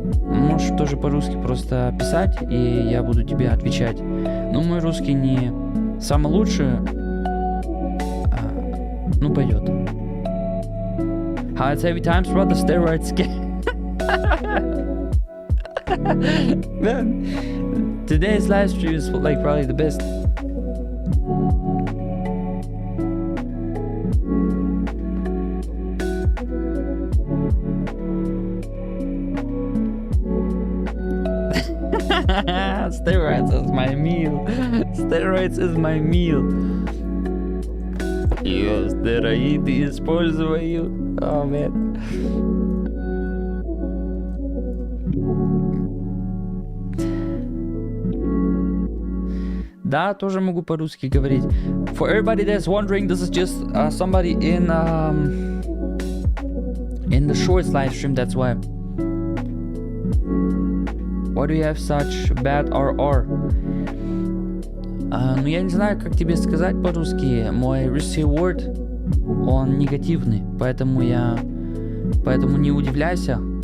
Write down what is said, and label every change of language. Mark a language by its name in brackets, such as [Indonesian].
[Russian] Можешь тоже по-русски просто писать, и я буду тебе отвечать. Но мой русский не самый лучший. Ну, пойдет. [English] How it's heavy times, brother, steroids. Man, today's live stream is like probably the best. Steroids is my meal. Steroids is my meal. [Russian] Я стероиды использую. [English] Oh man. [Russian] Да, тоже могу по-русски говорить. [English] For everybody that's wondering, this is just somebody in the shorts live stream, that's why. Why do you have such bad RR? [Russian] Ну я не знаю, как тебе сказать по-русски. Мой risk reward, он негативный, поэтому не удивляйся.